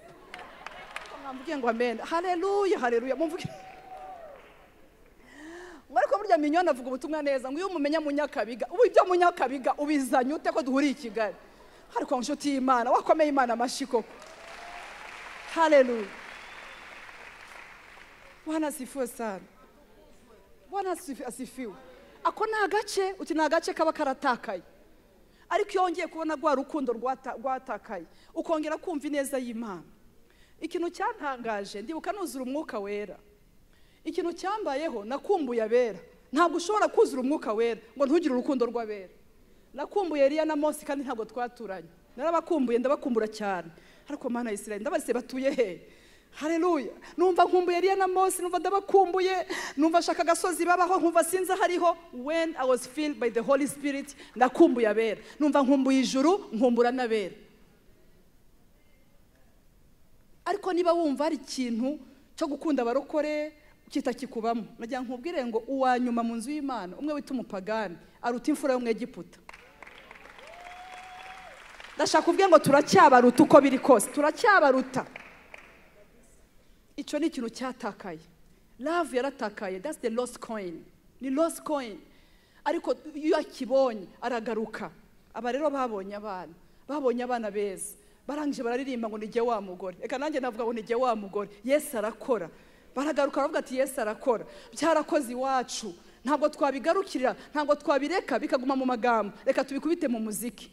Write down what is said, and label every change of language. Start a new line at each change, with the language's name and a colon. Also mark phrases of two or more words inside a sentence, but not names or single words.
Kinyarwanda: Mwamvuge ngo amen. Haleluya. Mumvuge ariko burya Mignone avuga ubutumwa neza ngo iyo umumenya Munyakabiga, ubu ibyo Munyakabiga ubizanye ute ko duhuriye i Kigali? Ariko nshuti y'Imana wakomeye Imana amashiko. Haleluya.
Swahili: Bwana asifiwe sana. Bwana asifiwe.
Kinyarwanda: Ako nagace uti nagace kaba karatakaye, ariko yongeye kubona gwa rukundo rwatakaye ukongera kumva ineza y'Imana. Ikintu cyantangaje ndibuka nuzura umwuka wera, ikintu cyambayeho nakumbuye abera ntabwo ushobora kuzura umwuka wera ngo ntugire urukundo rw'abera. Nakumbuye Eliya na Mose kandi ntabwo twaturanye, narabakumbuye, ndabakumbura cyane, ariko Mana ya Isirayeli ndabaze batuye he? Haleluya. Numva nkumbuye Eliya na Mose, numva ndabakumbuye, numva shaka gasozi babaho, nkumva sinza hariho.
English: When I was filled by the Holy Spirit,
Kinyarwanda: ndakumbuye abera, numva nkumbuye ijuru, nkumbura n'abera. Ariko niba wumva ari ikintu cyo gukunda abarokore kitakikubamo, nagira nkubwire ngo uwanyuma mu nzu y'Imana, umwe wita umupagani, aruta imfura yo mu Egiputa. Ndashaka kuvuga ngo turacyabaruta uko biri kose, turacyabaruta. Icyo ni ikintu cyatakaye. Love yaratakaye.
English: That's the lost coin.
Kinyarwanda: Ni
English: lost coin.
Kinyarwanda: Ariko iyo akibonye aragaruka. Aba rero babonye abana beza, barangije bararirimba ngo nige wa mugore. Eka nanjye navuga ngo nige wa mugore. Yesu arakora. Baragaruka baravuga ati Yesu arakora. Byarakoze iwacu, ntabwo twabigarukira, ntabwo twabireka bikaguma mu magambo, reka tubikubite mu muziki.